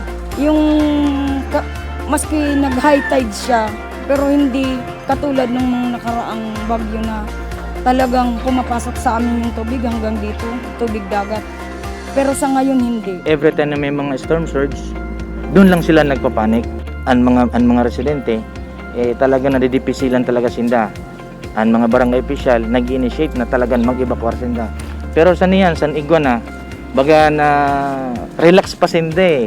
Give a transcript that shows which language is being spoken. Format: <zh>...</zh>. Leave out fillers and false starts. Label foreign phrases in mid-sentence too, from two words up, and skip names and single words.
<tl>Yung maski nag-high tide siya, pero hindi katulad ng mga nakaraang bagyo na talagang pumapasok sa amin yung tubig hanggang dito, tubig dagat. Pero sa ngayon hindi.</tl> <en>Every time</en> <tl>na may mga storm surge, doon lang sila nagpapanik.</tl> <bik>Ang mga residente, talaga nadidipisilan talaga sinda. Ang mga</bik> <en>barangay official</en> <bik>nag-initiate na talagang mag-evacuate sinda. Pero sa niyan, sa Iguana, baga na relax pa sinda eh.</bik>